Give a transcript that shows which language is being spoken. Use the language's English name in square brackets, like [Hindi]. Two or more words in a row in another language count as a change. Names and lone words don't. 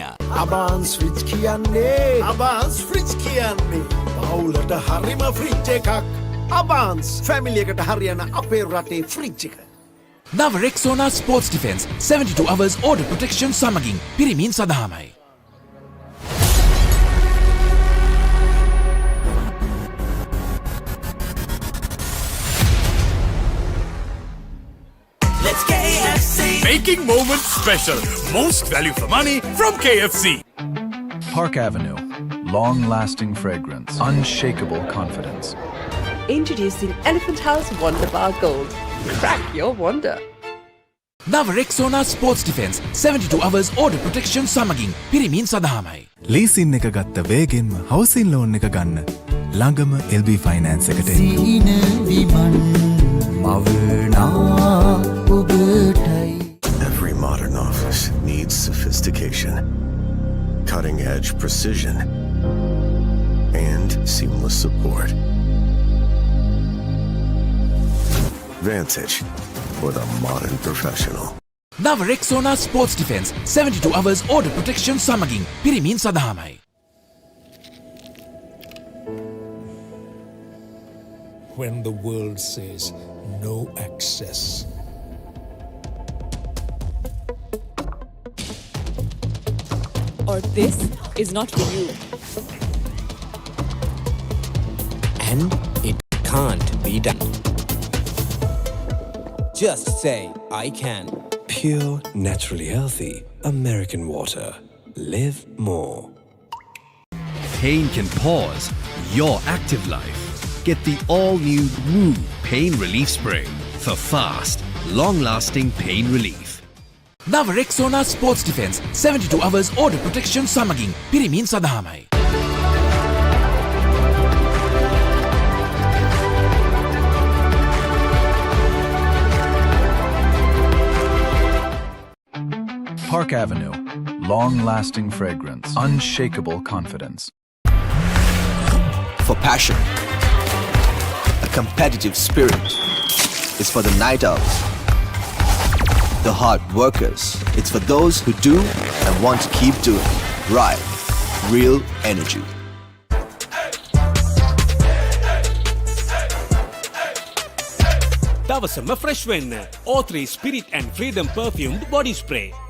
[Sinhala] අබාන්ස් ෆ්‍රිජ් කියන්නේ අබාන්ස් ෆ්‍රිජ් කියන්නේ පවුලට හරිම ෆ්‍රිජ් එකක්. අබාන්ස් ෆැමිලි එකට හරියන අපේ රටේ ෆ්‍රිජ් එක. නව රෙක්සෝනා ස්පෝර්ට්ස් ඩිෆෙන්ස් 72 [English] hours order protection [Sinhala] සමගින් පිරිමින් සඳහාමයි. [English] Making moments special. Most value for money from KFC. Park Avenue. Long-lasting fragrance. Unshakable confidence. Introducing Elephant House Wonder Bar Gold. Crack your wonder. [Sinhala] නව රෙක්සෝනා ස්පෝර්ට්ස් ඩිෆෙන්ස් 72 [English] hours order protection [Sinhala] සමගින් පිරිමින් සඳහාමයි. ලීසින් එක ගත්ත වේගෙන්ම [English] housing loan [Sinhala] එක ගන්න. ළඟම LB ෆයිනෑන්ස් එකට එන්න. [English] Every modern office needs sophistication, cutting-edge precision, and seamless support. Vantage for the modern professional. නව රෙක්සෝනා ස්පෝර්ට්ස් ඩිෆෙන්ස් 72 hours order protection සමගින් පිරිමින් සඳහාමයි. When the world says no access. Or this is not for you. And it can't be done. Just say I can. Pure, naturally healthy American water. Live more. Pain can pause your active life. Get the all-new Woo Pain Relief Spray for fast, long-lasting pain relief. [Sinhala] නව රෙක්සෝනා ස්පෝර්ට්ස් ඩිෆෙන්ස් 72 [English] hours order protection [Sinhala] සමගින් පිරිමින් සඳහාමයි. [English] Park Avenue. Long-lasting fragrance. Unshakable confidence. For passion, a competitive spirit is for the night owls, the hard workers. It's for those who do and want to keep doing. Right, real energy. [Sinhala] දවසම ෆ්‍රෙෂ් වෙන්න O3 Spirit and Freedom [English] perfumed body spray.